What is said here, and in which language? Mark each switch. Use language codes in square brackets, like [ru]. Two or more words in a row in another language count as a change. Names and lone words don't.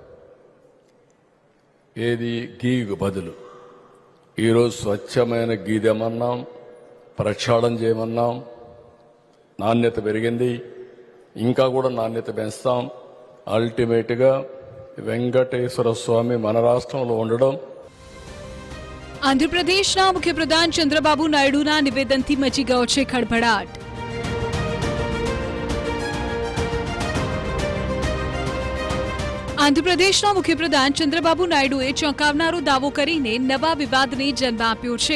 [te] ఏది గీకు బదులు ఈరోజు స్వచ్ఛమైన గీ తెమన్నాం, ప్రక్షాళన చేయమన్నాం. నాణ్యత పెరిగింది, ఇంకా కూడా నాణ్యత పెంచుతాం. అల్టిమేట్గా వెంకటేశ్వర స్వామి మన రాష్ట్రంలో ఉండడం. [gu] આંધ્રપ્રદેશના મુખ્યપ્રધાન ચંદ્રબાબુ નાયડુના નિવેદનથી મચી ગયો છે ખળભળાટ. આંધ્રપ્રદેશના મુખ્યપ્રધાન ચંદ્રબાબુ નાયડુએ ચોંકાવનારો દાવો કરીને નવા વિવાદને જન્મ આપ્યો છે.